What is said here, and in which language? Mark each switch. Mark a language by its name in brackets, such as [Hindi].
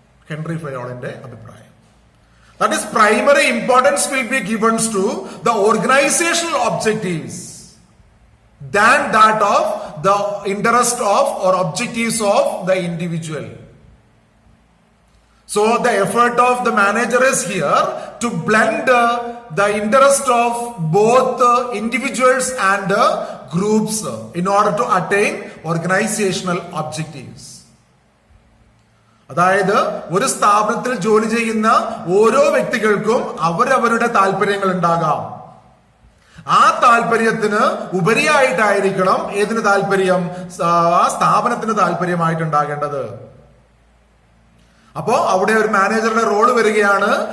[Malayalam] Henry ഫയോളിന്റെ അഭിപ്രായം. [English] That is primary importance will be given to the organisational objectives than that of the interest of or objectives of the individual. So the effort of the manager is here to blend the interest of both individuals and groups in order to attain organizational objectives. [Malayalam] അതായത് ഒരു സ്ഥാപനത്തിൽ ജോലി ചെയ്യുന്ന ഓരോ വ്യക്തികൾക്കും അവരവരുടെ താല്പര്യങ്ങൾ ഉണ്ടാകാം. ആ താല്പര്യത്തിന് ഉപരിയായിട്ടായിരിക്കണം ഏതിന് താല്പര്യം? ആ സ്ഥാപനത്തിന് താല്പര്യമായിട്ടുണ്ടാകേണ്ടത്. അപ്പോ അവിടെ ഒരു മാനേജറുടെ റോള് വരികയാണ്.